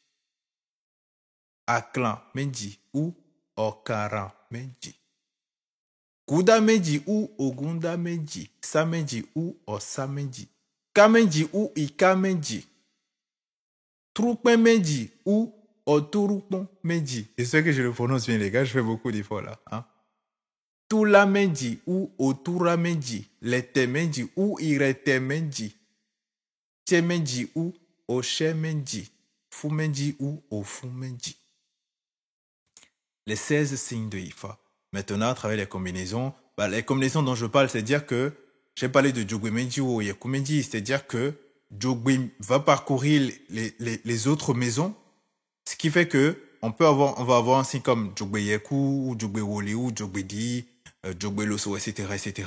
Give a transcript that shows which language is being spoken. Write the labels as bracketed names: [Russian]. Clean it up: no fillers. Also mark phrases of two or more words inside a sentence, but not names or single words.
[French] Aklan Meji ou Okara Meji. Kuda Meji ou Ogunda Meji. Sameji ou Osameji. Kameji ou Ikameji. Troupin Meji ou Oturupon Meji. J'espère que je le prononce bien, les gars. Je fais beaucoup d'efforts là. Hein? Tula Meji ou Otura Meji. Lete Meji ou Irete Meji. Tchemeji ou Oshe Meji. Fumeji ou Ofumeji. Les 16 signes de Ifa. Maintenant, à travers les combinaisons, les combinaisons dont je parle, c'est-à-dire que j'ai parlé de Jogbe Meji ou Oyaku Meji, c'est-à-dire que Jogbe va parcourir les autres maisons, ce qui fait que on va avoir un signe comme Jogbe Yeku, ou Jogbe Woli, ou Jogbe Di, Jogbe Loso, etc., etc.